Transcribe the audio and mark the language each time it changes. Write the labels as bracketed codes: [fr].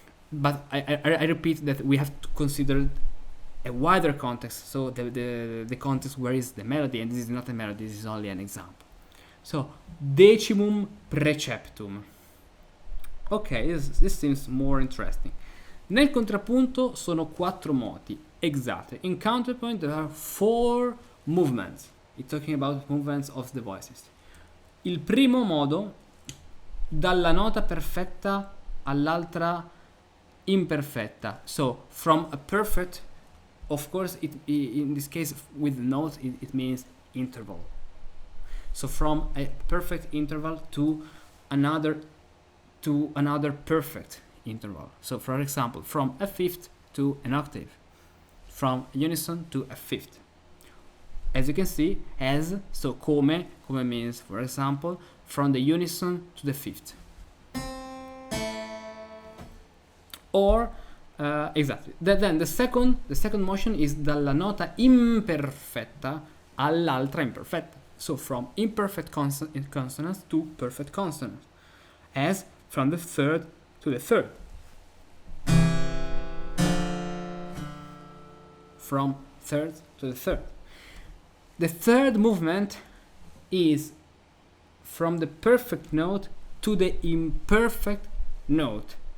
[en] But I repeat that we have to consider a wider context, so the context where is the melody, and this is not a melody, this is only an example. So [la] decimum preceptum. [en] Ok, this seems more interesting. [it] Nel contrappunto sono 4 moti. [en] Exactly. In counterpoint there are 4 movements. It's talking about movements of the voices. [it] Il primo modo, dalla nota perfetta all'altra imperfetta. [en] So from a perfect, of course, in this case with notes it means interval. So from a perfect interval to another perfect interval. So for example, from a fifth to an octave, from unison to a fifth. As you can see, as, so come means, for example, from the unison to the fifth. Or exactly. Then the second motion is [it] dalla nota imperfetta all'altra imperfetta. [en] So from imperfect consonants to perfect consonants. As from the third to the third. From third to the third. The third movement is from the perfect note to the imperfect note.